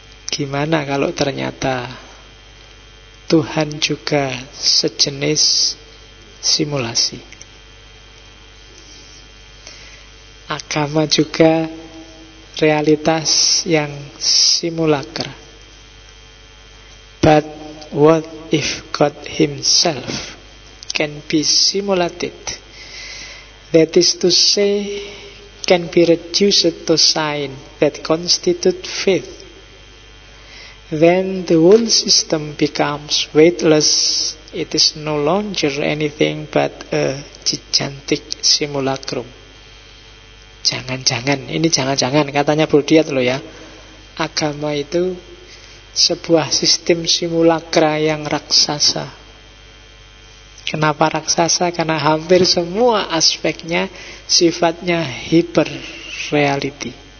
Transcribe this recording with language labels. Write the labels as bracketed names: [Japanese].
[Indonesian] Gimana kalau ternyata Tuhan juga sejenis simulasi? Agama juga realitas yang simulaker. [English] But what if God himself can be simulated? That is to say, can be reduced to sign that constitute faith. Then the whole system becomes weightless. It is no longer anything but a gigantic simulacrum. [Indonesian] Jangan-jangan, ini jangan-jangan katanya Brodiat loh ya, agama itu sebuah sistem simulakra yang raksasa. Kenapa raksasa? Karena hampir semua aspeknya sifatnya hiper reality.